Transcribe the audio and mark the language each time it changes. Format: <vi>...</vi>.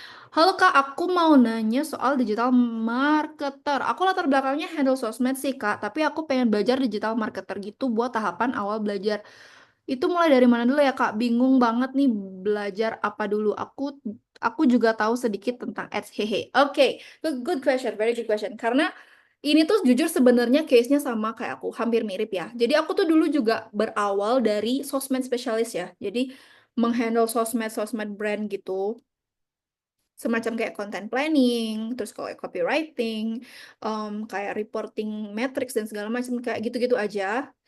<id>Halo Kak, aku mau nanya soal digital marketer. Aku latar belakangnya handle sosmed sih Kak, tapi aku pengen belajar digital marketer gitu buat tahapan awal belajar. Itu mulai dari mana dulu ya Kak? Bingung banget nih belajar apa dulu. Aku juga tahu sedikit tentang ads. Hehe.</id> <en>Oke, good question, very good question.</en> <id>Karena ini tuh jujur sebenarnya case-nya sama kayak aku, hampir mirip ya. Jadi aku tuh dulu juga berawal dari sosmed spesialis ya. Jadi menghandle sosmed-sosmed brand gitu semacam kayak content planning, terus kayak copywriting, kayak reporting metrics dan segala macam kayak gitu-gitu aja.</id>